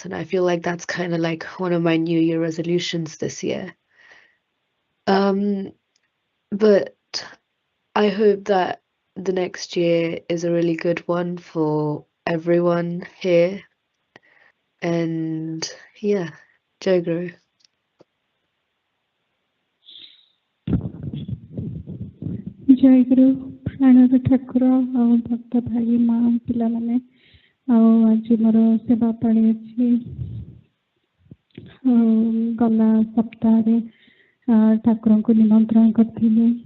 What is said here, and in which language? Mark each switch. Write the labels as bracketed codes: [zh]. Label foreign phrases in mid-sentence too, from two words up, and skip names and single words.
[en] And I feel like that's kind of like one of my New Year resolutions this year. But I hope that the next year is a really good one for everyone here. And yeah, Jayaguru. [or] ଜୟଗୁରୁ ପ୍ରାଣର ଠାକୁର ଆଉ ଭକ୍ତ ଭାଇ ମା ପିଲାମାନେ, ଆଉ ଆଜି ମୋର ସେବା ପାଳି ଅଛି। ଗଲା ସପ୍ତାହରେ ଠାକୁରଙ୍କୁ ନିମନ୍ତ୍ରଣ କରିଥିଲି।